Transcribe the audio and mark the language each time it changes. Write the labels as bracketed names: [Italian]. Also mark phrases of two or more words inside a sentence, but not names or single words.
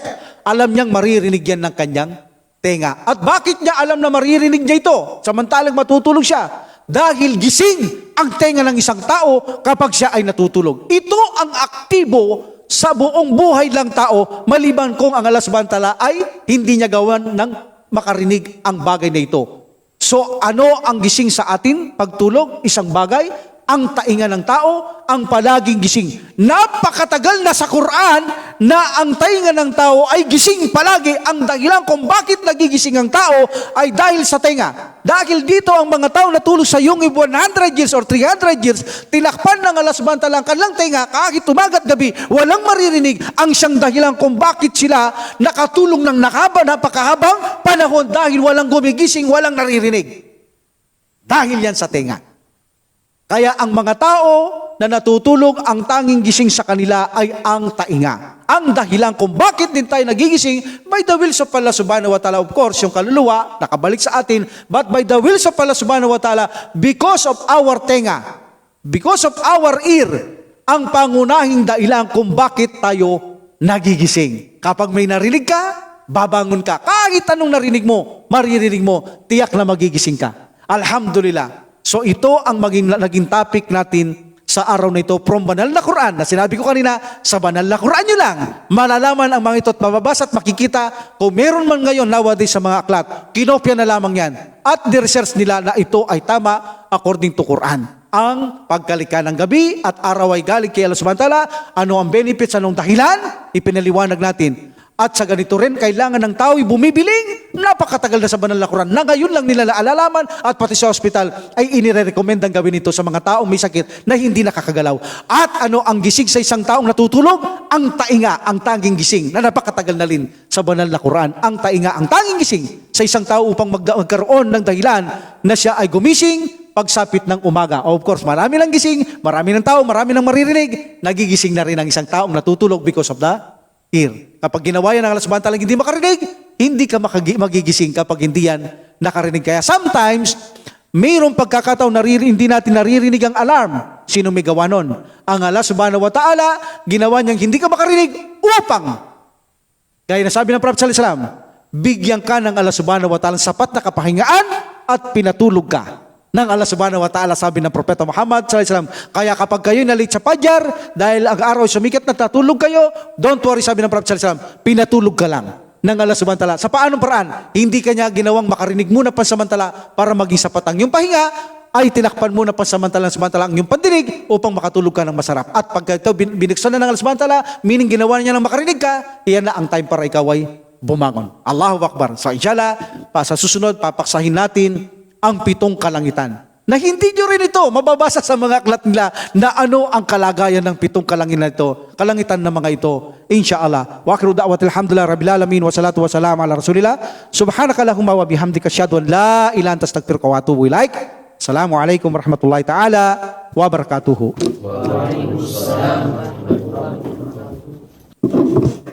[Filipino] Alam niyang maririnig yan ng kanyang tenga. At bakit niya alam na maririnig niya ito? Samantalang matutulog siya. Dahil gising ang tenga ng isang tao kapag siya ay natutulog. Ito ang aktibo sa buong buhay ng tao, maliban kung ang Allah [Arabic] سبحانه وتعالى [Filipino] ay hindi niya gawan ng makarinig ang bagay na ito. So ano ang gising sa atin pagtulog? Isang bagay. Ang tainga ng tao, ang palaging gising. Napakatagal na sa Quran na ang tainga ng tao ay gising palagi. Ang dahilan kung bakit nagigising ang tao ay dahil sa tainga. Dahil dito ang mga tao natulog sa yungib [English] 100 years or 300 years, [Filipino] tinakpan ng Allah [Arabic] سبحانه وتعالى [Filipino] ang kanilang tainga kahit umaga at gabi, walang maririnig. Ang siyang dahilan kung bakit sila nakatulong ng napakahabang panahon dahil walang gumigising, walang naririnig. Dahil yan sa tainga. Kaya ang mga tao na natutulog, ang tanging gising sa kanila ay ang tainga. Ang dahilan kung bakit din tayo nagigising, [English] by the will of Allah [Arabic] سبحانه وتعالى, [English] of course, [Filipino] yung kaluluwa, nakabalik sa atin, [English] but by the will of Allah [Arabic] سبحانه وتعالى, [English] because of our tenga, because of our ear, [Filipino] ang pangunahing dahilan kung bakit tayo nagigising. Kapag may narinig ka, babangon ka. Kahit anong narinig mo, maririnig mo, tiyak na magigising ka. Alhamdulillah. So ito ang naging topic natin sa araw na ito from banal na Quran, na sinabi ko kanina, sa banal na Quran nyo lang, malalaman ang mga ito at mababasa at makikita kung meron man ngayon nowadays sa mga aklat, kinopya na lamang yan. At the-research nila na ito ay tama [English] according to [Filipino] Quran. Ang pagkalika ng gabi at araw ay galing kay Allah [Arabic] سبحانه وتعالى, [Filipino] ano ang benefits, anong dahilan, ipinaliwanag natin. At sa ganito rin, kailangan ng tao'y bumibiling. Napakatagal na sa banal na Quran na ngayon lang nila naalalaman at pati sa hospital ay inire-recommend ang gawin ito sa mga taong may sakit na hindi nakakagalaw. At ano ang gising sa isang taong natutulog? Ang tainga, ang tanging gising na napakatagal na rin sa banal na Quran. Ang tainga, ang tanging gising sa isang tao upang magkaroon ng dahilan na siya ay gumising pagsapit ng umaga. [English] Of course, [Filipino] marami lang gising, marami ng tao, marami ng maririnig, nagigising na rin ang isang taong natutulog [English] because of the ear. [Filipino] Kapag ginawa yan ng Allah [Arabic] سبحانه وتعالى [Filipino] hindi makarinig, hindi ka magigising kapag hindi yan nakarinig. Kaya sometimes, mayroong pagkakataon hindi natin naririnig ang alarm. Sino may gawa nun? Ang Allah [Arabic] سبحانه وتعالى, [Filipino] ginawa niyang hindi ka makarinig upang, gaya na sabi ng Prophet [Arabic] صلى الله عليه وسلم, [Filipino] bigyan ka ng Allah [Arabic] سبحانه وتعالى [Filipino] sapat na kapahingaan at pinatulog ka ng Allah [Arabic] سبحانه وتعالى, [Filipino] sabi ng Propeta Muhammad [Arabic] صلى الله عليه وسلم. [Filipino] Kaya kapag kayo nalit sa Fajr, dahil ang araw ay sumikat, natatulog kayo, [English] don't worry, [Filipino] sabi ng Propeta [Arabic] صلى الله عليه وسلم, [Filipino] pinatulog ka lang ng Allah [Arabic] سبحانه وتعالى. [Filipino] Sa paanong paraan? Hindi kanya ginawang makarinig muna pansamantala para maging sapat ang iyong pahinga, ay tinakpan muna pansamantala ang iyong pandinig upang makatulog ka ng masarap. At pagka ito binuksan na ng Allah [Arabic] سبحانه وتعالى, [Filipino] meaning ginawa niya ng makarinig ka, iyan na ang time para ikaw ay bumangon. [Arabic] الله أكبر. [Filipino] So inshallah, sa susunod, papaksahin natin ang 7 kalangitan. Na hindi nyo rin ito mababasa sa mga aklat nila na ano ang kalagayan ng 7 kalangitan na mga ito. [Arabic] إن شاء الله. وآخر دعوانا الحمد لله رب العالمين والصلاة والسلام على رسول الله. سبحانك اللهم وبحمدك أشهد أن لا إله إلا أنت أستغفرك وأتوب إليك. السلام عليكم ورحمة الله تعالى وبركاته. وعليكم السلام ورحمة الله وبركاته.